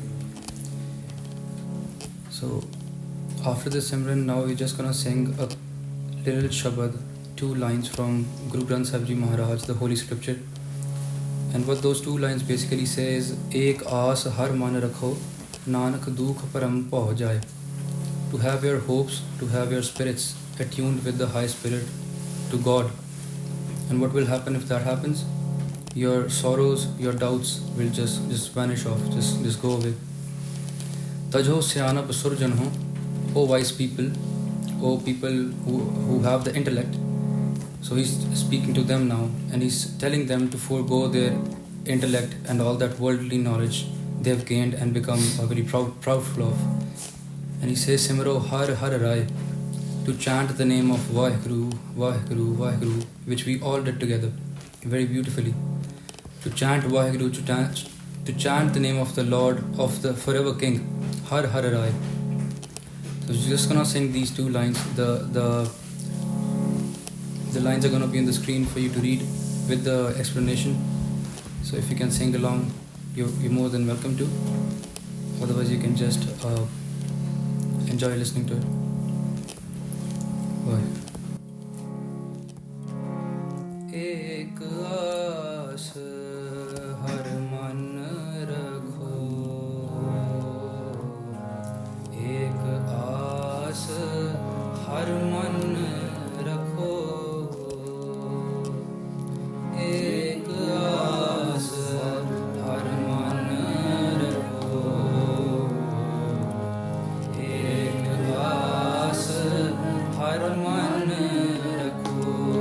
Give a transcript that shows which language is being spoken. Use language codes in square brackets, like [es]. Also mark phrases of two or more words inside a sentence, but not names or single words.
[en] So after the Simran, now we're just gonna sing a little Shabad, 2 lines from Guru Granth Sahib Ji Maharaj, the Holy Scripture. And what those 2 lines basically say is, [pa] ਏਕ ਆਸ ਹਰਿ ਮਨਿ ਰਖਹੁ, ਨਾਨਕ ਦੂਖੁ ਪਰਮ ਪਉ ਜਾਇ. [en] To have your hopes, to have your spirits attuned with the high spirit, to God. And what will happen if that happens? Your sorrows, your doubts will just vanish off, just go away. [pa] ਤਜਹੁ ਸਿਆਣਪ ਸੁਰਜਨ ਹੋ, [en] O wise people, O people who have the intellect. So he's speaking to them now, and he's telling them to forego their intellect and all that worldly knowledge they have gained and become very proudful of. And he says, [pa] ਸਿਮਰਹੁ ਹਰਿ ਹਰਿ ਰਾਇ, [en] to chant the name of Waheguru, Waheguru, Waheguru, which we all did together very beautifully. To chant Waheguru, to chant the name of the Lord, of the forever King, [pa] ਹਰਿ ਹਰਿ ਰਾਇ. [en] So we're just gonna sing these 2 lines. The lines are gonna be on the screen for you to read with the explanation. So if you can sing along, you're more than welcome to. Otherwise you can just enjoy listening to it. Bye. [pa] ਏਕ ਆਸ ਹਰਿ ਮਨਿ ਰਖਹੁ, ਏਕ ਆਸ ਹਰਿ ਮਨਿ ਰਖਹੁ, ਏਕ ਆਸ ਹਰਿ ਮਨਿ ਰਖਹੁ, ਏਕ ਆਸ ਹਰਿ ਮਨਿ ਰਖਹੁ,